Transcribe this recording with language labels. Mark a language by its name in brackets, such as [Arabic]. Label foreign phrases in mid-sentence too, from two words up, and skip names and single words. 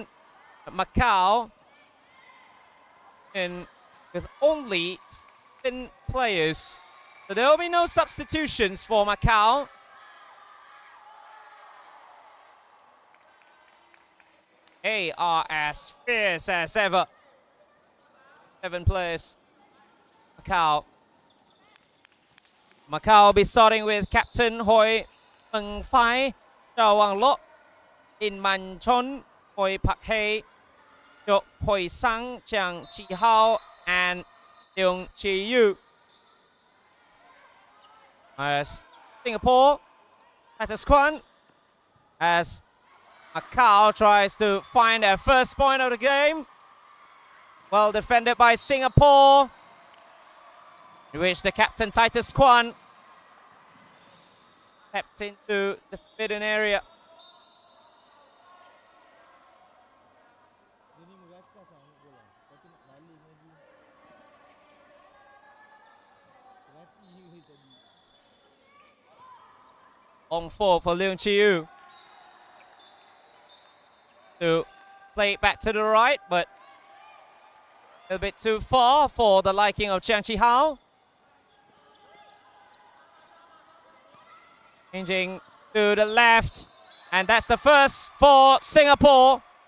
[English] But Macau, with only 7 players, so there will be no substitutions for Macau. They are as fierce as ever. 7 players. Macau. Macau will be starting with Captain Hoi Meng Phai, Chao Wang Lok, In Man Chon, Hoi Pak Hei, Chok Hoi Sang, Chiang Chi Hao, and Leung Chi Yu. As Singapore, Titus Kwan, as Macau tries to find their first point of the game. Well defended by Singapore, in which the captain Titus Kwan stepped into the forbidden area. [Malay] Dia ni merakas lah ambil bola. Lepas tu nak baling lagi. Rapi tadi. [English] On 4 for Leung Chi Yu. To play it back to the right, but a little bit too far for the liking of Chiang Chi Hao. Changing to the left, and that's the first for Singapore.